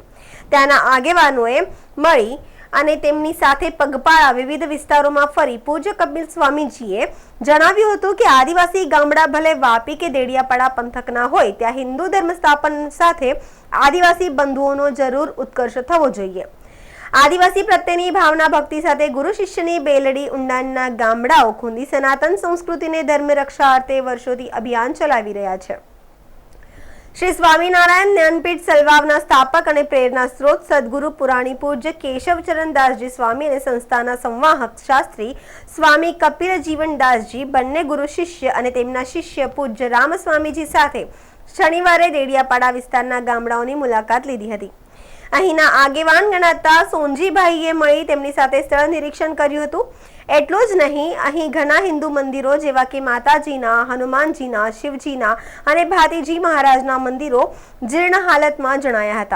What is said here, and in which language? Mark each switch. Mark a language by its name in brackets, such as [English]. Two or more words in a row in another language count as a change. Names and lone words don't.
[Gujarati] ત્યાંના આગેવાનોએ મળી અને તેમની સાથે પગપાળા વિવિધ વિસ્તારોમાં ફરી પૂજ્ય કપિલ સ્વામીજીએ જણાવ્યું હતું કે આદિવાસી ગામડા ભલે વાપી કે દેડિયાપાડા પંથકના હોય ત્યાં હિન્દુ ધર્મ સ્થાપન સાથે આદિવાસી બંધુઓનો જરૂર ઉત્કર્ષ થવો જોઈએ। આદિવાસી પ્રત્યેની ભાવના ભક્તિ સાથે ગુરુ શિષ્યની બેલડી ઊંડાણના ગામડાઓ ખૂંદી સનાતન સંસ્કૃતિ ને ધર્મ રક્ષા અર્થે વર્ષોથી અભિયાન ચલાવી રહ્યા છે। શ્રી સ્વામીનારાયણ જ્ઞાનપીઠ સેલવાવના સ્થાપક અને પ્રેરણા સ્ત્રોત સદ્ગુરુ પુરાણી પૂજ્ય કેશવચરણ દાસજી સ્વામી અને સંસ્થાના સંવાહક શાસ્ત્રી સ્વામી કપિલ જીવન દાસજી બંને ગુરુ શિષ્ય અને તેમના શિષ્ય પૂજ્ય રામ સ્વામીજી સાથે શનિવારે દેડિયાપાડા વિસ્તારના ગામડાઓની મુલાકાત લીધી હતી। અહીંના આગેવાન ગણાતા સોનજીભાઈએ મળી તેમની સાથે સ્થળ નિરીક્ષણ કર્યું હતું। એટલું જ નહીં, અહીં ઘણા હિન્દુ મંદિરો જેવા કે માતાજીના, હનુમાનજીના, શિવજીના અને ભાતીજી મહારાજના મંદિરો જીર્ણ હાલતમાં જણાયા હતા।